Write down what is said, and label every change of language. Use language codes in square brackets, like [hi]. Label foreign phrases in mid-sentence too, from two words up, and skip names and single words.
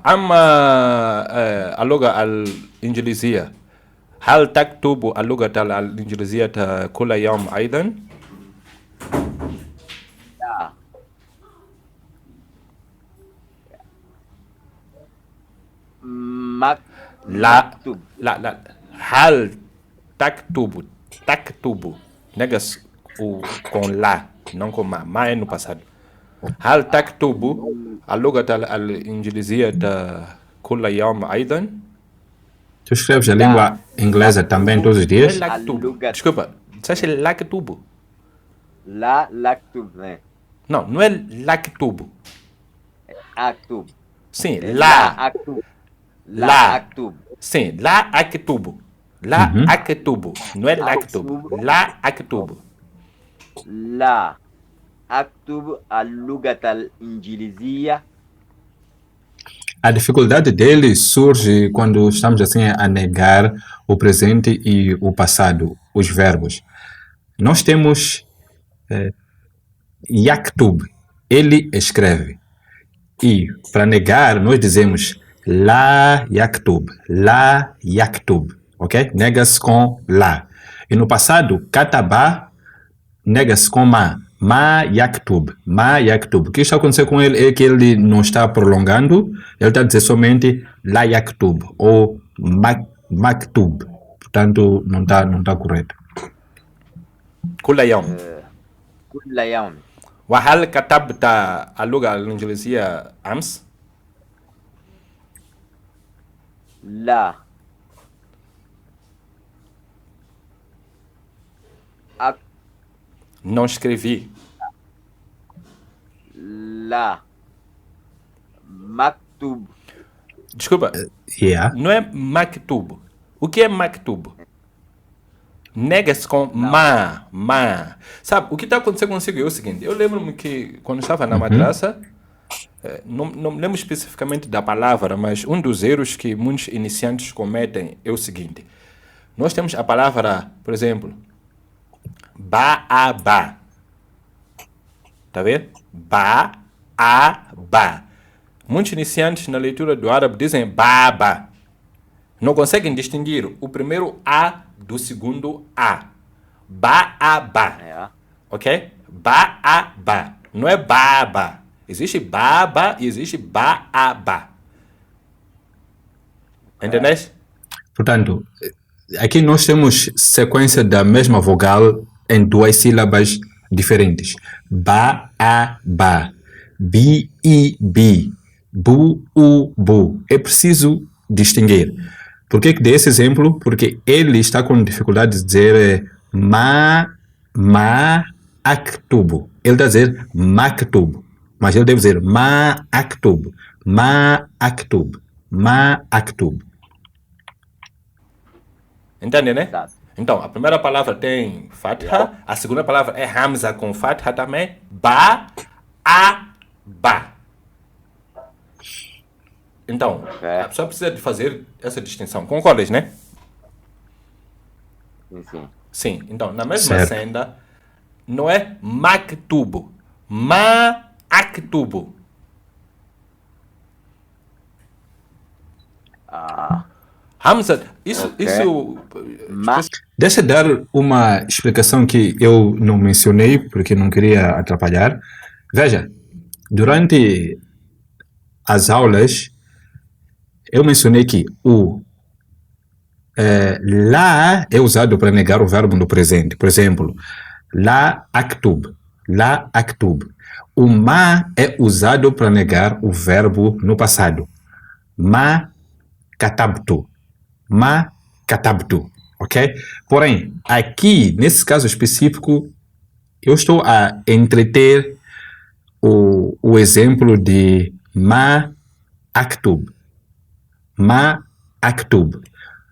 [ar] أما اللغة الإنجليزية، هل تكتب اللغة الإنجليزية كل يوم أيضا؟ لا. لا مكتوب. لا. هل تكتب [pt] negas com lá, não com ma é no passado. [ar] هل تكتب اللغة الإنجليزية كل يوم أيضا؟ [pt] Tu escreves a língua inglesa também todos os dias? [ar] اللغة. [pt] Desculpa, disseste lactubo? [ar] لا لكتب né? [pt] Não é lactubo. [ar] أكتب. [pt] Sim, [ar] لا [pt] lá. [ar] أكتب. لا. لا أكتب. Sim, لا أكتب لا أكتب. [pt] Não é lactubo. [ar] لا أكتب. لا أكتب اللغة الإنجليزية. [pt] A dificuldade dele surge quando estamos assim a negar o presente e o passado, os verbos. Nós temos yaktub, ele escreve. E para negar nós dizemos [ar] لا يكتب, [pt] ok? Nega-se com la. E no passado, kataba nega-se com [ar] ما يكتب. [pt] O que está acontecendo com ele é que ele não está prolongando, ele está dizendo somente [ar] لا يكتب [pt] ou maktub. Portanto, não está correto. [ar] كل يوم. كل يوم. وهل كتبت اللغة الإنجليزية أمس؟ لا. [pt] Não escrevi. [ar] لا. مكتوب. [pt] Desculpa, Yeah. não é maktub. O que é maktub? Nega-se com ma. Sabe, o que está acontecendo consigo é o seguinte. Eu lembro-me que quando estava na madraça, não me lembro especificamente da palavra, mas um dos erros que muitos iniciantes cometem é o seguinte. Nós temos a palavra, por exemplo, ba. Tá vendo? Ba. Muitos iniciantes na leitura do árabe dizem baba. Não conseguem distinguir o primeiro A do segundo A. Ba. Ja. Ok? Ba. Não é baba. Existe baba e existe ba. Entendeste? Portanto, aqui nós temos sequência da mesma vogal em duas sílabas diferentes. Ba. Bi. Bu. É preciso distinguir. Por que dei esse exemplo? Porque ele está com dificuldade de dizer [ar] ما أكتب. [pt] Ele está a dizer maktub, mas ele deve dizer [ar] ما أكتب. [pt] Entende, né? Exato. Então, a primeira palavra tem fatha, a segunda palavra é hamza com fatha também. Ba. Então, a pessoa precisa de fazer essa distinção. Concordas, né? Sim. Sim. Então, na mesma Certo. senda, não é maktubo. [ar] ما أكتب. [pt] Hamza, isso... Deixa eu dar uma explicação que eu não mencionei, porque não queria atrapalhar. Veja, durante as aulas, eu mencionei que o lá é usado para negar o verbo no presente. Por exemplo, [ar] لا أكتب. [pt] O ma é usado para negar o verbo no passado. [ar] ما كتبت. Ok? [pt] Porém, aqui, nesse caso específico, eu estou a entreter o exemplo de [ar] ما أكتب.